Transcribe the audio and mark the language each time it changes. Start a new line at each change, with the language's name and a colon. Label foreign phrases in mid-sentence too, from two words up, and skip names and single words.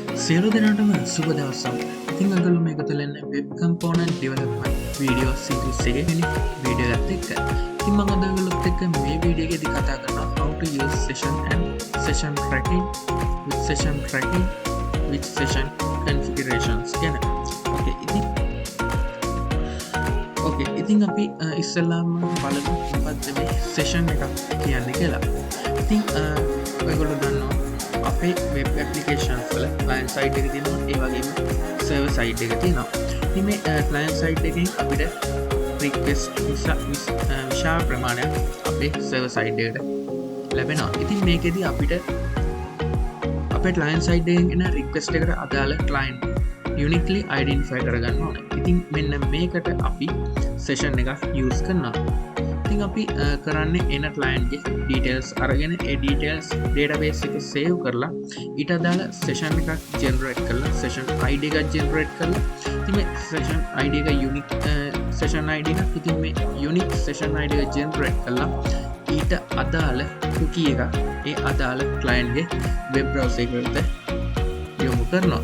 Sinhala: සියලු දෙනාටම සුබ දවසක්. ඉතින් අද මේ එකතු වෙන්නේ
English: web component development video series
Sinhala: එකේ වීඩියෝ එකත් එක්ක. ඉතින් මම අද ඔයගොල්ලොත් එක්ක මේ වීඩියෝ එකේදී කතා කරනවා
English: how to use session and session tracking with session configurations
Sinhala: ගැන. ඉතින් අපි ඉස්සෙල්ලාම බලමු මොකක්ද මේ session එකක් කියන්නේ කියලා. ඉතින් ඔයගොල්ලෝ දන්නවා අපේ වෙබ් ඇප්ලිකේෂන්ස් වල
English: client side
Sinhala: එක තියෙනවා, ඒ වගේම
English: server side
Sinhala: එක තියෙනවා. ඉතින් මේ
English: client side
Sinhala: එකෙන් අපිට request විශාල ප්‍රමාණයක් අපේ
English: server side
Sinhala: එකට ලැබෙනවා. ඉතින් මේකෙදි අපිට අපේ
English: client side
Sinhala: එකෙන් එන request එකට අදාළ
English: client uniquely identify
Sinhala: කරගන්න ඕනේ. ඉතින් මෙන්න මේකට අපි session එකක් use කරනවා. ඉතින් අපි කරන්නේ එන client ගේ details අරගෙන ඒ details database එක save කරලා ඊට අදාළ session එකක් generate කරලා
English: session ID
Sinhala: එකක් generate කරලා ඉතින් මේ
English: session ID
Sinhala: එක
English: unique session ID
Sinhala: එක ඉතින් මේ
English: unique session ID
Sinhala: එක generate කරලා ඊට අදාළ cookie එක ඒ අදාළ client ගේ
English: web browser
Sinhala: එකට යොමු කරනවා.